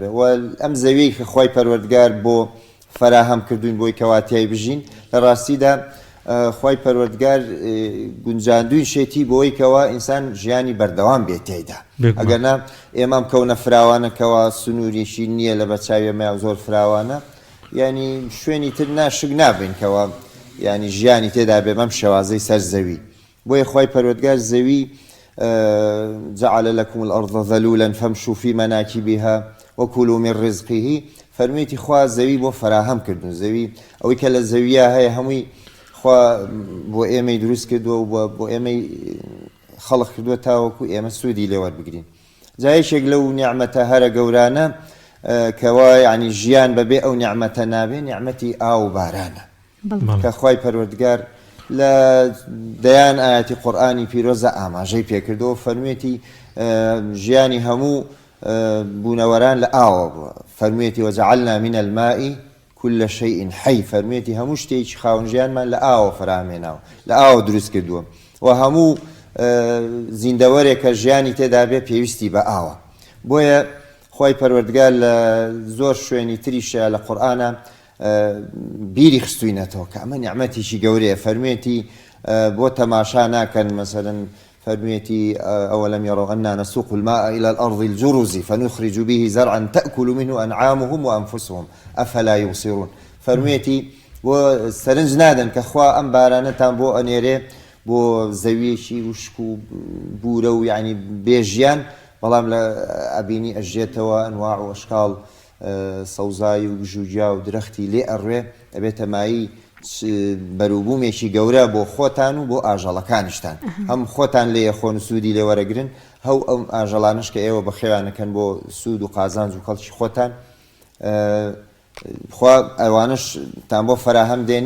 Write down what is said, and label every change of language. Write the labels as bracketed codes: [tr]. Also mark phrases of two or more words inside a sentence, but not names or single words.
[ckb] و ئەم زەویەی کە خۆی پەروەردگار بۆ فەراهەم کردوین بۆی کەواتیای بژین، لە ڕاستیدا خۆی پەروەردگار گونجاندووی شێتی بۆی کەوا ئینسان ژیانی بەردەوام بێت تێیدا. ئەگەرنا ئێمەم کەونە فراوانەکەوە سنووریشی نییە لە بەچاویەمە زۆر فراوانە، ینی شوێنی تر ناشک نابین کەوا ینی ژیانی تێدا بێ بەم شێوازەی سەر زەوی. بۆیە خۆی پەروەردگار زەوی [ar] جعل لكم الأرض ذلولا فامشوا في مناكبها وكلوا من رزقه، [ckb] فەرمێتی خوا زەوی بۆ فراهەم کردن. زەوی ئەوەی کە لە زەویە هەیە هەمووی خوا بۆ ئێمەی دروست کردووە و بۆ ئێمەی خەڵق کردووە تاوەکو ئێمە سوودی لێوەربگرین. جایشێک لەو نیعمەتە هەرە گەورانە کەوا یعنی ژیان بەبێ ئەو نیعمەتە نابێ، نیعمەتی ئاو و بارانە کە خۆی پەروەردگار لە دەیان ئاەتی قورئانی پیرۆزە ئاماژەی پێکردەوە، فەرمێتی ژیانی هەموو بوونەوەران لە ئاوە بووە. [ar] فەرمێتی وەجعلنا من الماء كل شيء حي، [ckb] فەرمێتی هەموو شتێکی خاوەن ژیانمان لە ئاوە فەرهەمێناوە، لە ئاوە دروست کردووە و هەموو زیندەوەرێک کە ژیانی تێدا بێ پێویستی بە ئاوە. بۆیە خۆی پەروەردگار لە زۆر شوێنی تریشە لە قورئانە بیری خستوینەتەوە کە ئەمە نیعمەتێکی گەورەیە. فەرمێتی بۆ تەماشا ناکەن، مەسەلەن فەرمێتی [ar] أولم يروا أنا نسوق الماء إلى الأرض الجرز فنخرج به زرعا تأكل منه أنعامهم وأنفسهم أفلا يبصرون. [ckb] فەرمێتی بۆ سەرنج نادەن کە خوا ئەم بارانەتان بۆ ئەنێرێ بۆ زەویەکی وشک و بورە و یعنی بێژیان، بەڵام لە ئەبینی ئەژێتەوە ئەنواع و ئەشکاڵ سەوزای و ژوجیا و درەختی لێ ئەڕێ، ئەبێتە مایی بەروبوومێکی گەورە بۆ خۆتان و بۆ ئاژەڵەکانیشتان، هەم خۆتان لێ خۆن و سوودی لێ وەرەگرن، هەو ئەم ئاژەڵانش کە ئێوە بەخێوانەکەن بۆ سوود و قازانج و کەڵکی خۆتان، خوا ئەوانش تان بۆ فەراهەم دێنێ.